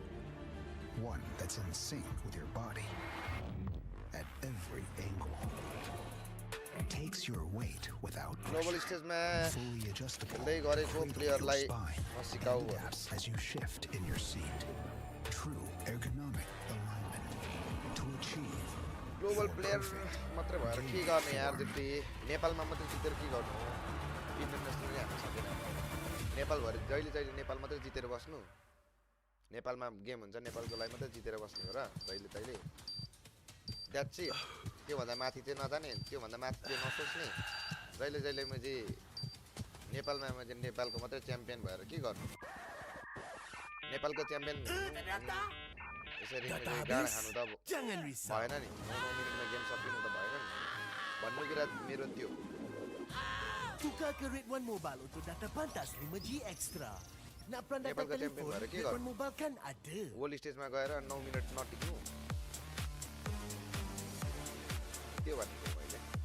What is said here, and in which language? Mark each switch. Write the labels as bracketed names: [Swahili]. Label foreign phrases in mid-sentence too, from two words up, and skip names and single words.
[English] One that's in sync with your body at every angle. Takes your weight without pressure. Fully adjustable. Your spine adapts as you shift in your seat. True ergonomic alignment to achieve global player [Nepali] मात्रै भएर के गर्ने यार दिप्ती नेपालमा मात्रै जितेर के गर्नु हो इन्टरनेसनली हामी सकेन नेपाल भरि जहिले नेपाल मात्रै जितेर बस्नु नेपालमा गेम हुन्छ नेपालको लागि मात्रै जितेर बस्नु हो र जहिले [English] that's it [Nepali] त्यो भन्दा माथि चाहिँ नजाने त्यो भन्दा माथि चाहिँ नसोच्ने जहिले मैले नेपालमा मैले नेपालको मात्रै च्याम्पियन भएर के गर्नु नेपालको च्याम्पियन यसरी मैले गाडा खानु त भएन नि 9 मिनेटमा गेम सकिनु त भएन नि भन्नु कुरा मेरो त्यो [Malay] Tukar ke Red One Mobile untuk data pantas 5G extra. Nak peran data telefon, Red One Mobile kan ada. [English] World stage- [Nepali] मा गएर 9 मिनेट नटिक्नु त्यो भन्नु मैले